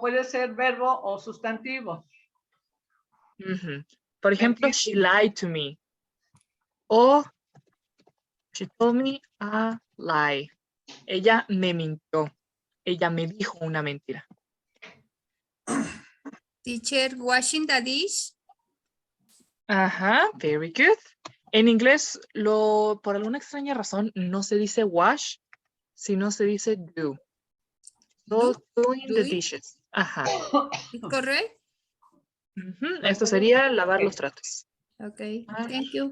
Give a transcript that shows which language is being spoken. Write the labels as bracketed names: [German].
[Spanish] puede ser verbo o sustantivo. Por ejemplo, [English] she lied to me. [Spanish] O [English] she told me a lie. [Spanish] Ella me mintió. Ella me dijo una mentira. [English] Teacher, washing the dish. Very good. [Spanish] En inglés, por alguna extraña razón, no se dice wash, sino se dice do. [English] So, doing the dishes. [Spanish] ¿Correcto? Esto sería lavar los tratos. [English] Ok, thank you.